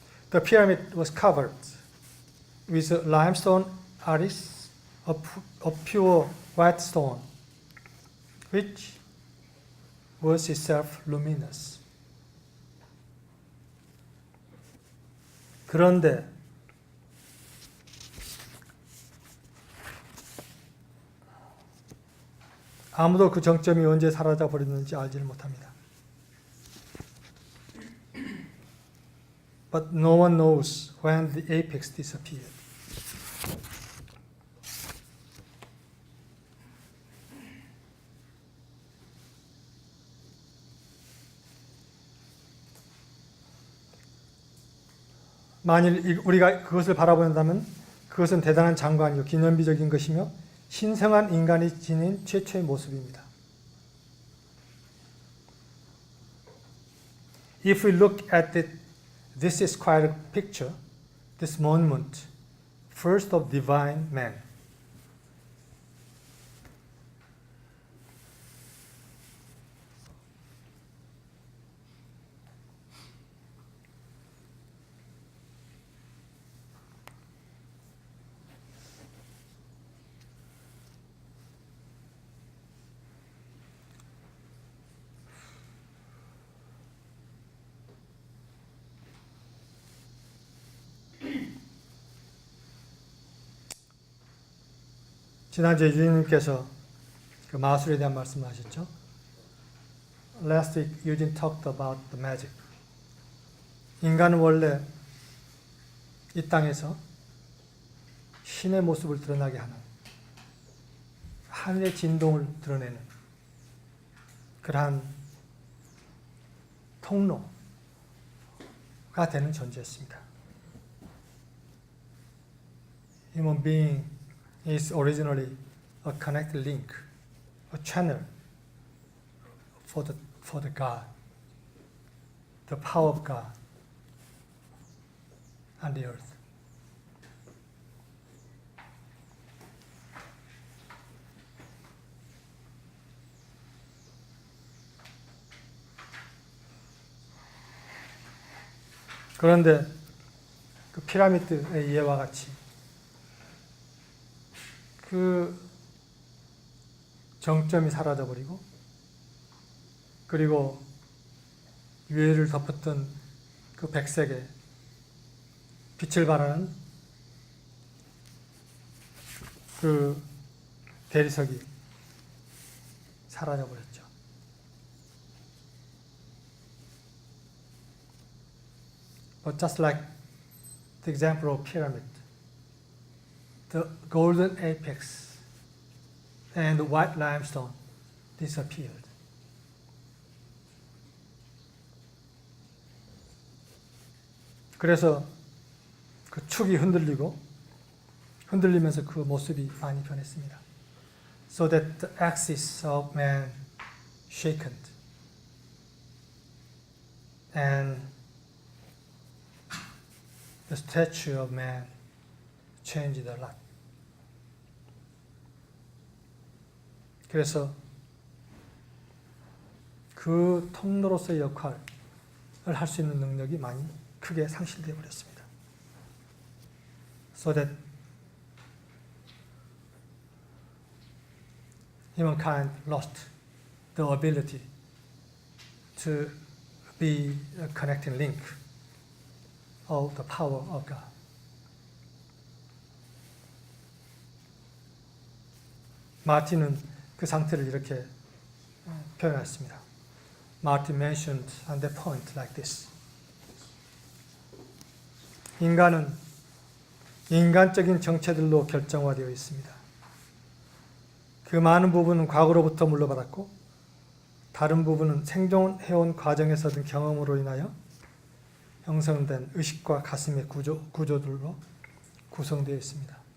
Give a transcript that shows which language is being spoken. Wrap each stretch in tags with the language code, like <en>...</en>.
<en>The pyramid was covered with limestone arris, a pure white stone, which was itself luminous.</en> <ko>그런데 아무도 그 정점이 언제 사라져 버렸는지 알지를 못합니다.</ko> <en>But no one knows when the apex disappeared.</en> <ko>만일 우리가 그것을 바라본다면 그것은 대단한 장관이요 기념비적인 것이며 신성한 인간이 지닌 최초의 모습입니다.</ko> <en>If we look at it, this is quite a picture, this monument, first of divine man.</en> <ko>지난주에 유진님께서 그 마술에 대한 말씀을 하셨죠.</ko> <en>Last week, Eugene talked about the magic.</en> <ko>인간은 원래 이 땅에서 신의 모습을 드러나게 하는 하늘의 진동을 드러내는 그러한 통로가 되는 존재였습니다.</ko> <en>Human being is originally a connected link, a channel for the God, the power of God on the earth.</en> <ko>그런데 그 피라미드의 예와 같이 그 정점이 사라져버리고 그리고 위에를 덮었던 그 백색의 빛을 발하는 그 대리석이 사라져버렸죠.</ko> <en>But just like the example of pyramid, the golden apex and the white limestone disappeared.</en> <ko>그래서 그 축이 흔들리면서 그 모습이 많이 변했습니다.</ko> <en>So that the axis of man shaken and the statue of man changed a lot.</en> <ko>그래서 그 통로로서의 역할을 할 수 있는 능력이 많이 크게 상실되어 버렸습니다.</ko> <en>So that humankind lost the ability to be a connecting link of the power of God.</en> <ko>마틴은 그 상태를 이렇게 표현했습니다.</ko> <en>Martin mentioned on that point like this.</en> <ko>인간은 인간적인 정체들로 결정화되어 있습니다. 그 많은 부분은 과거로부터 물려받았고 다른 부분은 생존해온 과정에서 얻은 경험으로 인하여 형성된 의식과 가슴의 구조들로 구성되어 있습니다.</ko>